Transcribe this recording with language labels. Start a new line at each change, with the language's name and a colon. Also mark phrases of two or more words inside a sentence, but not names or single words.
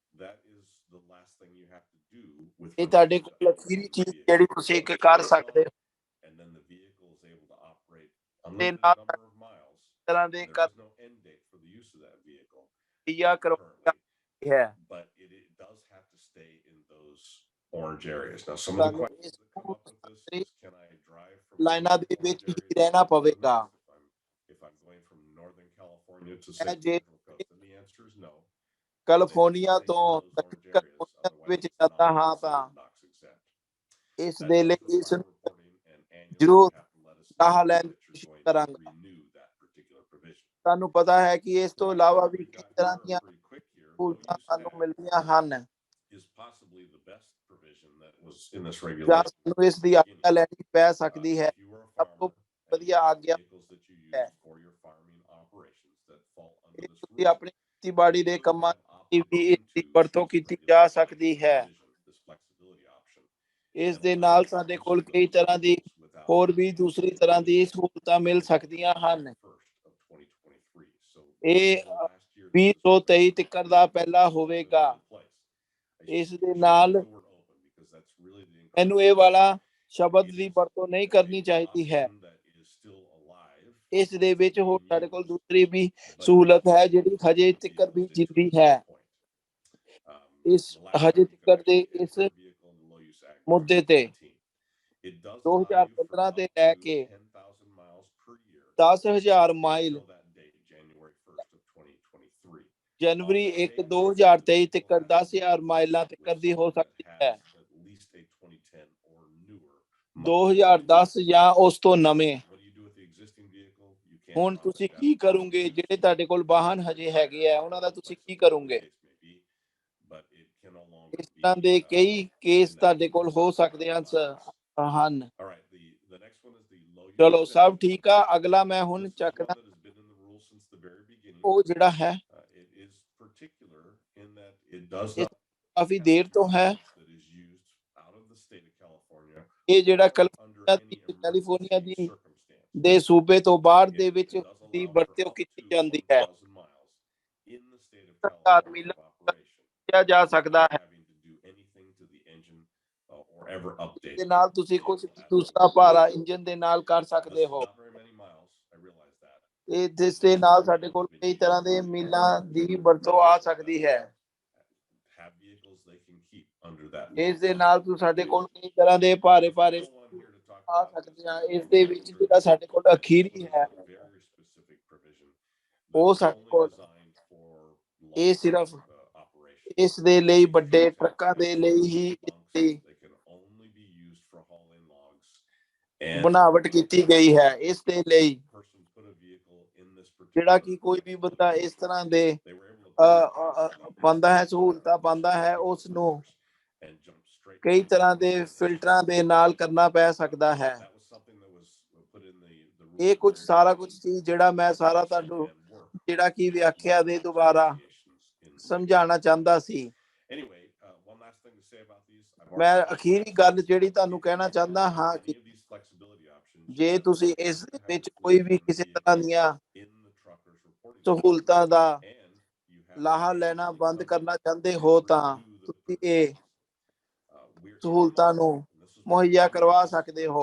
Punjabi: ਇਹ ਤੁਹਾਡੇ ਕੋਲ ਅਖੀਰੀ ਚੀਜ਼ ਜਿਹੜੀ ਤੁਸੀਂ ਇੱਕ ਕਰ ਸਕਦੇ ਹੋ। ਤੇ ਨਾਲ ਤਰ੍ਹਾਂ ਦੇ ਹੈ
English: stay in those orange areas. Now, some of the
Punjabi: ਸਾਨੂੰ
English: questions
Punjabi: ਇਸ
English: that come up with this is, can I drive from
Punjabi: ਲਾਈਨਾਂ ਦੇ
English: orange
Punjabi: ਵਿੱਚ ਹੀ
English: areas
Punjabi: ਰਹਿਣਾ
English: to
Punjabi: ਪਵੇਗਾ।
English: limit if I'm going from Northern California to say
Punjabi: ਜੇ
English: Central Coast? And the answer is no.
Punjabi: ਕੈਲੀਫੋਰਨੀਆ
English: Stay in
Punjabi: ਤੋਂ
English: those
Punjabi: ਦੱਖਣੀ
English: orange areas,
Punjabi: ਕੈਲੀਫੋਰਨੀਆ ਦੇ
English: otherwise
Punjabi: ਵਿੱਚ
English: it's not
Punjabi: ਜਾਂਦਾ ਹਾਂ ਤਾਂ
English: considered NOx exempt.
Punjabi: ਇਸ
English: That
Punjabi: ਦੇ
English: does
Punjabi: ਲਈ ਇਸ
English: require
Punjabi: ਨੂੰ
English: reporting, and annually
Punjabi: ਜ਼ਰੂਰ
English: you have to let us
Punjabi: ਲਾਹਾ
English: know
Punjabi: ਲੈਣ ਦੀ
English: that you're
Punjabi: ਕੋਸ਼ਿਸ਼
English: going to
Punjabi: ਕਰਾਂਗਾ।
English: renew that particular provision.
Punjabi: ਤੁਹਾਨੂੰ ਪਤਾ ਹੈ ਕਿ ਇਸ ਤੋਂ
English: Now,
Punjabi: ਇਲਾਵਾ ਵੀ
English: we've
Punjabi: ਕਈ
English: got
Punjabi: ਤਰ੍ਹਾਂ
English: here
Punjabi: ਦੀਆਂ
English: pretty quick here.
Punjabi: ਸਹੂਲਤਾਂ
English: Low-use
Punjabi: ਸਾਨੂੰ
English: ag
Punjabi: ਮਿਲਦੀਆਂ ਹਨ
English: is possibly the best provision that was in this
Punjabi: ਜਾਂ
English: regulation.
Punjabi: ਸਾਨੂੰ ਇਸ ਦੀ ਆਗਿਆ ਲੈਣੀ ਪੈ ਸਕਦੀ ਹੈ।
English: If you were a
Punjabi: ਸਭ ਤੋਂ
English: farmer and you
Punjabi: ਵਧੀਆ
English: have
Punjabi: ਆਗਿਆ
English: vehicles that you
Punjabi: ਹੈ
English: use for your farming operations that fall under this
Punjabi: ਤੁਸੀਂ
English: rule,
Punjabi: ਆਪਣੀ ਖੇਤੀਬਾੜੀ ਦੇ
English: you
Punjabi: ਕੰਮਾਂ
English: have
Punjabi: ਦੀ
English: opted
Punjabi: ਵੀ ਇਸ ਦੀ
English: into
Punjabi: ਵਰਤੋਂ
English: this
Punjabi: ਕੀਤੀ ਜਾ
English: regulation,
Punjabi: ਸਕਦੀ
English: this
Punjabi: ਹੈ।
English: provision, this flexibility option.
Punjabi: ਇਸ
English: And
Punjabi: ਦੇ
English: allow
Punjabi: ਨਾਲ
English: you to
Punjabi: ਸਾਡੇ
English: pursue
Punjabi: ਕੋਲ ਕਈ
English: those
Punjabi: ਤਰ੍ਹਾਂ ਦੀ
English: vehicles without
Punjabi: ਹੋਰ ਵੀ
English: having to
Punjabi: ਦੂਸਰੀ
English: pay
Punjabi: ਤਰ੍ਹਾਂ ਦੀ
English: additional
Punjabi: ਸਹੂਲਤਾਂ ਮਿਲ
English: until
Punjabi: ਸਕਦੀਆਂ ਹਨ।
English: January 1st of 2023. So
Punjabi: ਇਹ
English: March of last year, this is
Punjabi: 2023 ਤੱਕ ਦਾ
English: this
Punjabi: ਪਹਿਲਾ
English: is
Punjabi: ਹੋਵੇਗਾ।
English: in place. I
Punjabi: ਇਸ ਦੇ
English: should
Punjabi: ਨਾਲ
English: use the word open because that's really the
Punjabi: ਮੈਨੂੰ
English: incorrect
Punjabi: ਇਹ ਵਾਲਾ
English: word.
Punjabi: ਸ਼ਬਦ
English: It
Punjabi: ਦੀ
English: is
Punjabi: ਵਰਤੋਂ ਨਹੀਂ
English: a
Punjabi: ਕਰਨੀ ਚਾਹੀਦੀ ਹੈ।
English: option that is still alive
Punjabi: ਇਸ ਦੇ ਵਿੱਚ
English: and
Punjabi: ਹੋਰ
English: being
Punjabi: ਸਾਡੇ ਕੋਲ
English: used,
Punjabi: ਦੂਸਰੀ ਵੀ
English: but
Punjabi: ਸਹੂਲਤ ਹੈ
English: not
Punjabi: ਜਿਹੜੀ ਹਜੇ
English: put
Punjabi: ਤੱਕ ਵੀ
English: vehicles into
Punjabi: ਜਿੰਦੀ
English: at
Punjabi: ਹੈ।
English: this point.
Punjabi: ਇਸ
English: The last
Punjabi: ਹਜੇ
English: time you can
Punjabi: ਤੱਕ ਦੇ
English: actually
Punjabi: ਇਸ
English: enter a vehicle in the low-use ag
Punjabi: ਮੁੱਦੇ
English: was
Punjabi: ਤੇ
English: 2017. It does allow you for
Punjabi: 2015
English: up
Punjabi: ਤੇ ਲੈ
English: to
Punjabi: ਕੇ
English: 10,000 miles per year
Punjabi: 10,000 ਮਾਈਲ
English: until that date, January 1st of 2023.
Punjabi: ਜਨਵਰੀ
English: All
Punjabi: 1
English: state
Punjabi: 2023
English: vehicles
Punjabi: ਤੱਕ
English: will have to be
Punjabi: 10,000 ਮਾਈਲਾਂ
English: used
Punjabi: ਤੱਕ
English: with
Punjabi: ਦੀ ਹੋ
English: something that
Punjabi: ਸਕਦੀ ਹੈ।
English: has at least a 2010 or newer model.
Punjabi: 2010 ਜਾਂ ਉਸ ਤੋਂ ਨਵੇਂ।
English: What do you do with the existing vehicle? You can't
Punjabi: ਹੁਣ
English: run
Punjabi: ਤੁਸੀਂ
English: it.
Punjabi: ਕੀ
English: That's
Punjabi: ਕਰੋਗੇ?
English: use
Punjabi: ਜਿਹੜੇ ਤੁਹਾਡੇ ਕੋਲ ਵਾਹਨ ਹਜੇ ਹੈਗੇ ਆ ਉਹਨਾਂ ਦਾ ਤੁਸੀਂ ਕੀ ਕਰੋਗੇ?
English: case may be, but it can no longer
Punjabi: ਇਸ ਤਰ੍ਹਾਂ
English: be,
Punjabi: ਦੇ ਕਈ
English: in
Punjabi: ਕੇਸ
English: that
Punjabi: ਤੁਹਾਡੇ ਕੋਲ ਹੋ
English: case.
Punjabi: ਸਕਦੇ ਹਨ।
English: All right, the next one is the low-use
Punjabi: ਚਲੋ ਸਭ
English: ag.
Punjabi: ਠੀਕ ਆ। ਅਗਲਾ ਮੈਂ ਹੁਣ
English: This is one
Punjabi: ਚੱਕਦਾ
English: that has been in the rules since the very beginning.
Punjabi: ਉਹ ਜਿਹੜਾ ਹੈ
English: It is particular in that it does
Punjabi: ਇਹ
English: not
Punjabi: ਕਾਫੀ ਦੇਰ ਤੋਂ ਹੈ।
English: that is used out of the state of California
Punjabi: ਇਹ ਜਿਹੜਾ
English: or under any
Punjabi: ਕੈਲੀਫੋਰਨੀਆ
English: emergency
Punjabi: ਦੀ
English: circumstance.
Punjabi: ਦੇ ਸੂਬੇ ਤੋਂ ਬਾਹਰ ਦੇ
English: It
Punjabi: ਵਿੱਚ
English: does
Punjabi: ਦੀ
English: allow for
Punjabi: ਵਰਤੋਂ
English: up
Punjabi: ਕੀਤੀ
English: to
Punjabi: ਜਾਂਦੀ ਹੈ।
English: 1,000 miles in the state of
Punjabi: 1000
English: California
Punjabi: ਮੀਲਾਂ
English: of operation
Punjabi: ਕਿਹਾ ਜਾ ਸਕਦਾ
English: without
Punjabi: ਹੈ।
English: having to do anything to the engine or ever update
Punjabi: ਦੇ
English: the
Punjabi: ਨਾਲ ਤੁਸੀਂ ਕੁਝ
English: vehicle at
Punjabi: ਦੂਸਰਾ
English: all.
Punjabi: ਭਾਰਾ ਇੰਜਨ ਦੇ ਨਾਲ ਕਰ
English: This
Punjabi: ਸਕਦੇ
English: is
Punjabi: ਹੋ।
English: not very many miles, I realize that.
Punjabi: ਇਹ ਜਿਸ ਦੇ ਨਾਲ ਸਾਡੇ ਕੋਲ ਕਈ ਤਰ੍ਹਾਂ ਦੇ ਮੀਲਾਂ ਦੀ ਵਰਤੋਂ ਆ ਸਕਦੀ ਹੈ।
English: Have vehicles they can keep under that
Punjabi: ਇਸ ਦੇ
English: model.
Punjabi: ਨਾਲ ਤੁਸੀਂ ਸਾਡੇ ਕੋਲ ਕਈ ਤਰ੍ਹਾਂ ਦੇ ਭਾਰੇ ਭਾਰੇ
English: There's no one here to talk
Punjabi: ਆ
English: about
Punjabi: ਸਕਦੇ ਆ।
English: this.
Punjabi: ਇਸ ਦੇ ਵਿੱਚ ਜਿਹੜਾ ਸਾਡੇ ਕੋਲ
English: This
Punjabi: ਅਖੀਰੀ
English: one is
Punjabi: ਹੈ
English: a very specific provision
Punjabi: ਉਹ
English: that is
Punjabi: ਸਾਡੇ
English: only
Punjabi: ਕੋਲ
English: designed for
Punjabi: ਇਹ
English: long
Punjabi: ਸਿਰਫ
English: operations.
Punjabi: ਇਸ ਦੇ ਲਈ
English: These
Punjabi: ਵੱਡੇ
English: trucks have
Punjabi: ਟਰੱਕਾਂ ਦੇ ਲਈ ਹੀ
English: bunks.
Punjabi: ਇਸਦੀ
English: They can only be used for hauling logs. And
Punjabi: ਬਣਾਵਟ ਕੀਤੀ ਗਈ ਹੈ। ਇਸ ਦੇ ਲਈ
English: person put a vehicle in this
Punjabi: ਜਿਹੜਾ
English: particular
Punjabi: ਕਿ ਕੋਈ ਵੀ ਬੰਦਾ ਇਸ ਤਰ੍ਹਾਂ ਦੇ
English: they were able to put it in
Punjabi: ਪਾਉਂਦਾ ਹੈ ਸਹੂਲਤਾਂ ਪਾਉਂਦਾ ਹੈ ਉਸ ਨੂੰ
English: and jump straight
Punjabi: ਕਈ
English: to
Punjabi: ਤਰ੍ਹਾਂ ਦੇ ਫਿਲਟਰਾਂ ਦੇ ਨਾਲ ਕਰਨਾ ਪੈ ਸਕਦਾ ਹੈ।
English: that was something that was put in the
Punjabi: ਇਹ ਕੁਝ ਸਾਰਾ ਕੁਝ ਸੀ ਜਿਹੜਾ ਮੈਂ ਸਾਰਾ ਤੁਹਾਨੂੰ ਜਿਹੜਾ ਕਿ ਵਿਆਖਿਆ ਦੇ ਦੁਆਰਾ ਸਮਝਾਉਣਾ ਚਾਹੁੰਦਾ ਸੀ।
English: Anyway, one last thing to say about these.
Punjabi: ਮੈਂ ਅਖੀਰੀ ਗੱਲ ਜਿਹੜੀ ਤੁਹਾਨੂੰ ਕਹਿਣਾ ਚਾਹੁੰਦਾ ਹਾਂ ਕਿ ਜੇ ਤੁਸੀਂ ਇਸ ਵਿੱਚ ਕੋਈ ਵੀ ਕਿਸੇ ਤਰ੍ਹਾਂ ਦੀਆਂ ਸਹੂਲਤਾਂ ਦਾ ਲਾਹਾ ਲੈਣਾ ਬੰਦ ਕਰਨਾ ਚਾਹੁੰਦੇ ਹੋ ਤਾਂ ਤੁਸੀਂ ਇਹ ਸਹੂਲਤਾਂ ਨੂੰ ਮੁਹੱਈਆ ਕਰਵਾ ਸਕਦੇ ਹੋ।